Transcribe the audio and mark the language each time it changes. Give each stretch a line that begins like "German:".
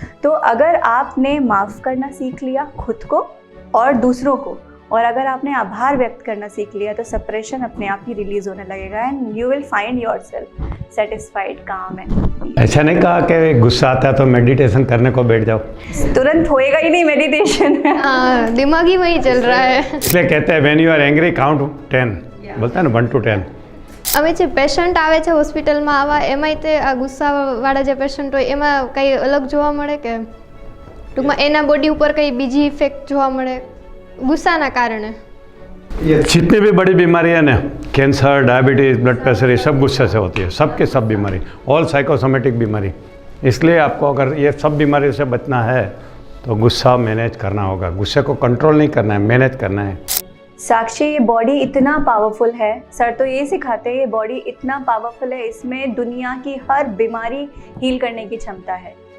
Hindi: तो अगर आपने माफ़ करना सीख लिया खुद को और दूसरों को, और अगर आपने आभार व्यक्त करना सीख लिया, तो सेपरेशन अपने आप ही रिलीज होने लगेगा
English: And you will find yourself satisfied, काम and.
Hindi: ऐसा नहीं कहा कि गुस्सा आता है तो मेडिटेशन करने को बैठ जाओ, तुरंत होएगा ही नहीं मेडिटेशन। हाँ, दिमाग ही वही चल रहा है। इसलिए कहते हैं
English: when you are angry count 10,
Hindi: बोलते हैं ना 1 to 10।
Gujarati: અમે જે પેશન્ટ આવે છે હોસ્પિટલમાં આવા, એમાંય તે આ ગુસ્સાવાળા જે પેશન્ટ હોય એમાં કંઈ અલગ જોવા મળે કે ટૂંકમાં એના બોડી ઉપર કંઈ બીજી ઇફેક્ટ જોવા મળે ગુસ્સાના કારણે?
Hindi: जितनी भी बड़ी बीमारी है ना, कैंसर, डायबिटीज़, ब्लड प्रेशर, ये सब गुस्से से होती है, सबके सब बीमारी, ऑल साइकोसोमेटिक बीमारी। इसलिए आपको अगर ये सब बीमारी से बचना है तो गुस्सा मैनेज करना होगा। गुस्से को कंट्रोल नहीं करना है, मैनेज करना है। साक्षी, ये बॉडी इतना पावरफुल है, सर तो ये सिखाते हैं, ये बॉडी इतना पावरफुल है, इसमें दुनिया की हर बीमारी हील करने की क्षमता है।